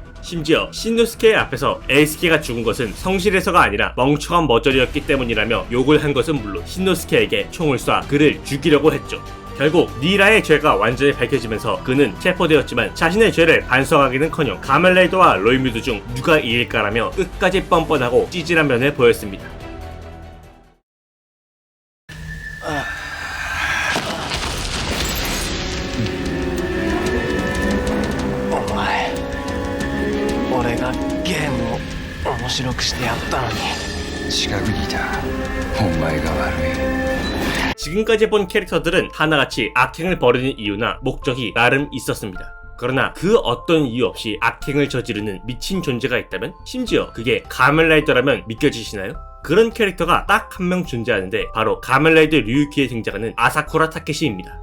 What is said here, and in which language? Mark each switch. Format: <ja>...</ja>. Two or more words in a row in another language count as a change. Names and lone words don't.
<ko>심지어 신노스케의 앞에서 에이스케가 죽은 것은 성실해서가 아니라 멍청한 머저리였기 때문이라며 욕을 한 것은 물론 신노스케에게 총을 쏴 그를 죽이려고 했죠. 결국 니라의 죄가 완전히 밝혀지면서 그는 체포되었지만 자신의 죄를 반성하기는커녕 가멜라이더와 로이뮤드 중 누가 이길까라며 끝까지 뻔뻔하고 찌질한 면을 보였습니다.</ko> <ja>俺がゲームを面白くしてやったのに近くにいたお前が悪い</ja> <ko>지금까지 본 캐릭터들은 하나같이 악행을 벌이는 이유나 목적이 나름 있었습니다. 그러나 그 어떤 이유 없이 악행을 저지르는 미친 존재가 있다면 심지어 그게 가멜라이더라면 믿겨지시나요? 그런 캐릭터가 딱 한 명 존재하는데 바로 가멜라이더 류유키에 등장하는 아사쿠라 타케시입니다.</ko>